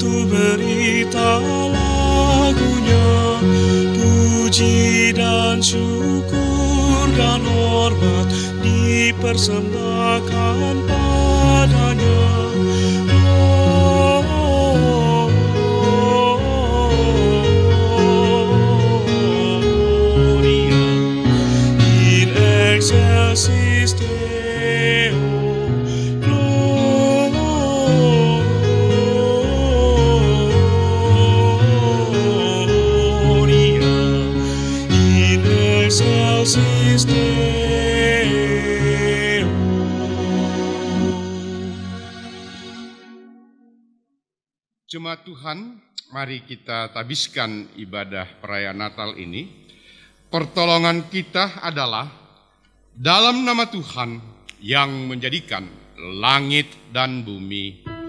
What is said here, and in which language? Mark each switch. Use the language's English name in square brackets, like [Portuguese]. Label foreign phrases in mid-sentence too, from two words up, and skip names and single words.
[Indonesian] berita lagunya, puji dan syukur dan hormat dipersembahkan padanya. [Latin] Gloria in excelsis Deo. Gloria in excelsis Deo. [Indonesian] Jemaat Tuhan, mari kita tabiskan ibadah perayaan Natal ini. Pertolongan kita adalah dalam nama Tuhan yang menjadikan langit dan bumi.